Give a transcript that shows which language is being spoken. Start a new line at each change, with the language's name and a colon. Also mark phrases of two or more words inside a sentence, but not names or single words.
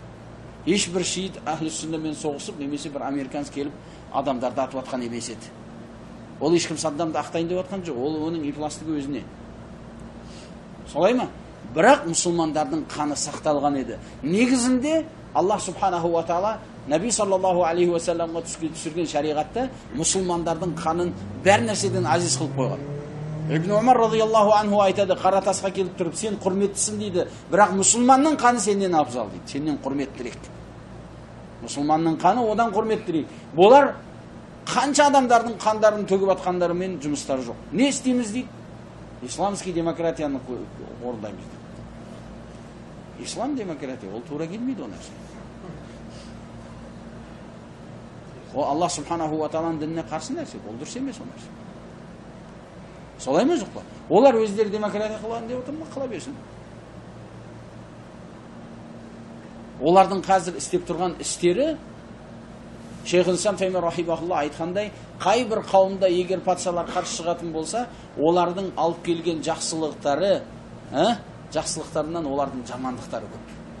Kazakh: Ешбір шиит әхлі сүннамен соғысып, немесе бір американец келіп адамдарды атып атқан емес еді. Ол ешкім Саддамды ақтайын деп атқан жоқ, ол оның ифластығы өзіне. Солай ма? Бірақ мұсылмандардың қаны сақталған еді. Негізінде
Arabic: الله سبحانه وتعالى
Kazakh: Наби
Arabic: صلى الله عليه وسلم
Kazakh: түсірген шариғатта мұсылмандардың қанын бәр нәрседен азиз қылып қойған. Ибн Умар
Arabic: رضي الله عنه
Kazakh: айтады, қара тасқа келіп тұрып, сен құрметтісің дейді, бірақ мұсылманның қаны сенен абзал дейді, сенен құрметтірек. Мұсылманның қаны одан құрметтірек. Болар қанша адамдардың қандарын төгіп атқандарымен жұмыстары жоқ. Не істейміз дейді? Исламский демократияны орындаймыз дейді. Ислам демократия, ол тура келмейді ол нәрсе. Ол
Arabic: الله سبحانه وتعالى
Kazakh: дініне қарсы нәрсе, ол дұрыс емес ол нәрсе. Солай ма жоқ па? Олар өздері демократия қылған деп отыр ма? Қыла берсін. Олардың қазір істеп тұрған істері, Шейх-ул-Ислам Таймия рахимахулла айтқандай, қай бір қауымда егер патшалар қарсы шығатын болса, олардың алып келген жақсылықтарынан олардың жамандықтары көп.